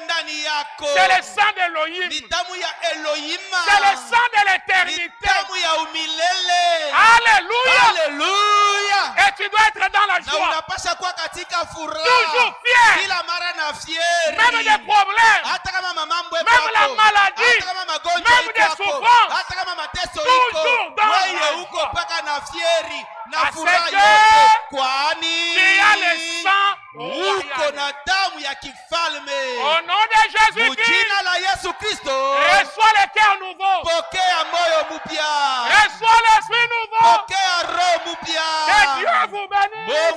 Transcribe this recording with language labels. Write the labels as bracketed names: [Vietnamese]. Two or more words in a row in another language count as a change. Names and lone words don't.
[Swahili] ndani yako [French] C'est le sang d'Elohim. [Swahili] ni damu ya Elohima, [French] C'est le sang de [Swahili] ni [French] l'éternité. [Swahili] damu ya umilele. [French] Alléluia. [Swahili] Haleluya! [French] Et tu dois être dans la [Swahili] Na [French] joie. [Swahili] unapasha kuwa katika furaha [French] Toujours fier. [Swahili] kila mara na fieri, [French] Même des problèmes. [Swahili] hata kama mambo [French] Même [Swahili] yako, [French] la maladie. [Swahili] hata kama magonjwa [French] Même des [Swahili] yako, [French] souffrances. [Swahili] hata kama mateso [French] Toujours [Swahili] iko, [French] dans la [Swahili] wewe uko [French] joie. [Swahili] mpaka na fieri na [French] Parce [Swahili] furaha [French] que [Swahili] yote, kwani [French] Tu as le sang [Swahili] uko [French] royal. [Swahili] na damu ya kifalme. [French] Au nom de Jésus-Christ, [Swahili] Mujina la Yesu Kristo, [French] reçois le cœur nouveau. [Swahili] pokea moyo mpya, [French] Reçois l'esprit nouveau. [Swahili] pokea roho mpya. [French] Que Dieu vous bénisse.